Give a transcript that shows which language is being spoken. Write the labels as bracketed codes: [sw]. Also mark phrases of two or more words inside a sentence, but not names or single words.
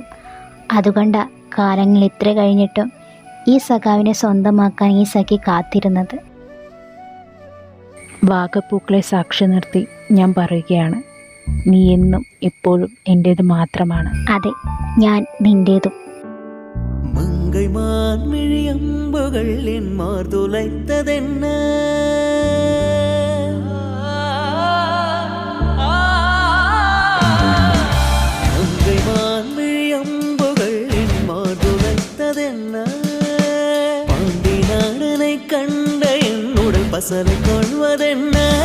[ml] അതുകൊണ്ടാ കാലങ്ങൾ ഇത്ര കഴിഞ്ഞിട്ടും ഈ സഖാവിനെ സ്വന്തമാക്കാൻ ഈ സഖി കാത്തിരുന്നത്. വാഗപ്പൂക്കളെ സാക്ഷി നിർത്തി ഞാൻ പറയുകയാണ്, നീ എന്നും എപ്പോഴും എൻ്റേത് മാത്രമാണ്. അതെ, ഞാൻ നിൻ്റേതും. [ta] மங்கை மான்மிழி அம்புகள் என் மார்துளைத்ததென்ன மங்கை மான்மிழி அம்புகள் என் மார்துளைத்ததென்ன பாண்டி நாடனை கண்ட என் உடல் பசலை கொள்வதென்ன